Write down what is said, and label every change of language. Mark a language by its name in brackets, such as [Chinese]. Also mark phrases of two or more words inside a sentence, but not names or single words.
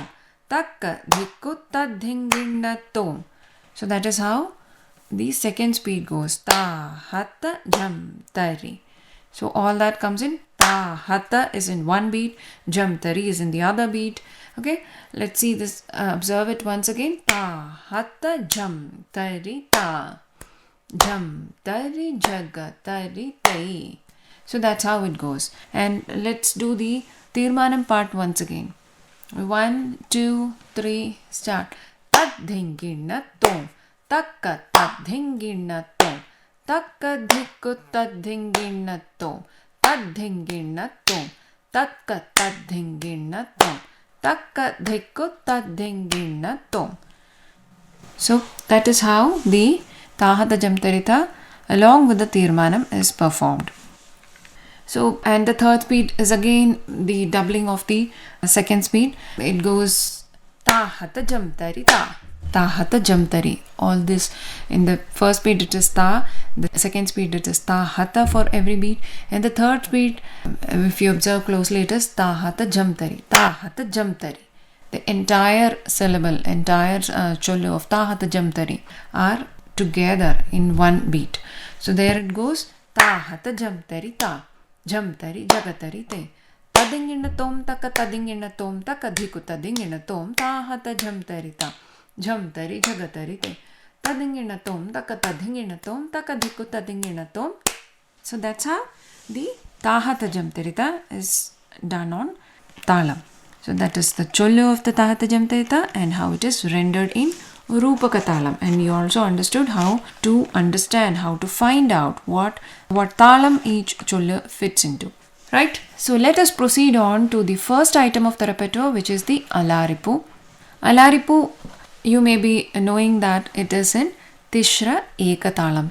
[English] Takka dhikku tadhinginna tom. So that is how the second speed goes. Ta, hatta, jam, tari. So all that comes in. Ta, hatta is in one beat. Jam, tari is in the other beat. Okay. Let's see this. Observe it once again. Ta, hatta, jam, tari, ta. Jam, tari, jagga, tari, tei. So that's how it goes. And let's do the Tirmanam part once again. 1, 2, 3, start. Tat dhinginna tom. Takka tat dhinginna tom. Takka dhikku tat dhinginna tom. Tat dhinginna tom. Takka tat dhinginna tom. Takka dhikku tat dhinginna tom. So that is how the Tahata Jamtarita along with the Tirmanam is performed. So, and the third speed is again the doubling of the second speed. It goes ta hata jam tari ta. Ta hata jam tari. All this in the first speed it is ta, the second speed it is ta hata for every beat, and the third speed, if you observe closely, it is ta hata jam tari. Ta hata jam tari. The entire syllable, entire chollu of ta hata jam tari are together in one beat. So there it goes ta hata jam tari ta. Jam tari jagatari te. Tadingina tom taka tadingina tom taka dhiku tadingina tom ta hata jam tari ta. Jam tari jagatari te. Tadingina tom taka tadingina tom taka dhiku tadingina tom. So that's how the ta hata jam tari ta is done on talam. So that is the chollu of the ta hata jam tari ta and how it is rendered in Rupaka talam, and we also understood how to understand, how to find out what talam each chollu fits into. Right? So let us proceed on to the first item of the repertoire, which is the Alaripu. Alaripu, you may be knowing that it is in Tishra Ekatalam.